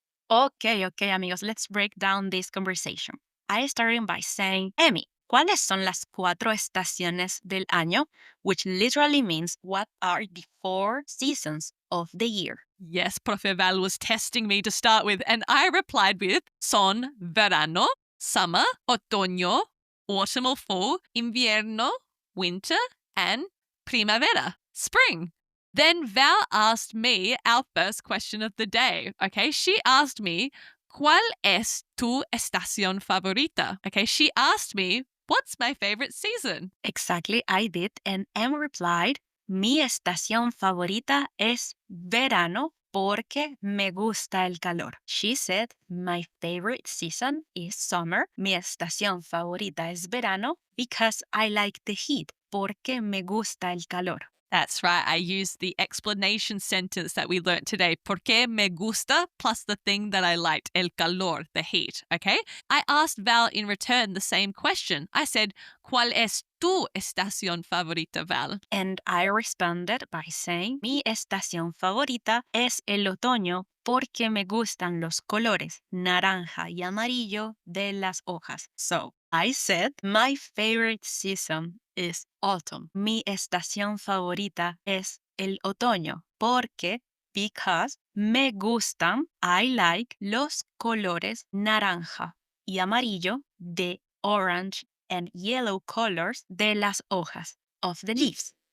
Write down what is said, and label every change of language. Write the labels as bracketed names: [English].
[English] Okay, amigos, let's break down this conversation. I started by saying, [Spanish] Emi, ¿cuáles son las 4 estaciones del año? [English] Which literally means what are the 4 seasons of the year? Yes, Profe Val was testing me to start with, and I replied with [Spanish] son verano, [English] summer, otoño, autumn or fall, invierno, winter, and primavera, spring. Then Val asked me our first question of the day. Okay, she asked me, [Spanish] ¿Cuál es tu estación favorita? [English] Okay, she asked me, what's my favorite season? Exactly, I did. And Em replied, [Spanish] mi estación favorita es verano porque me gusta el calor. [English] She said, my favorite season is summer. [Spanish] Mi estación favorita es verano [English] because I like the heat. [Spanish] Porque me gusta el calor. [English] That's right. I used the explanation sentence that we learnt today. [Spanish] Porque me gusta [English] plus the thing that I liked, [Spanish] el calor, [English] the heat. Okay. I asked Val in return the same question. I said, [Spanish] ¿Cuál es tu estación favorita, Val? [English] And I responded by saying, [Spanish] mi estación favorita es el otoño porque me gustan los colores naranja y amarillo de las hojas. [English] So I said, my favorite season is autumn. [Spanish] Mi estación favorita es el otoño [English] because [Spanish] me gustan, [English] I like [Spanish] los colores naranja y amarillo de [English] orange and yellow colors [Spanish] de las hojas [English] of the leaves.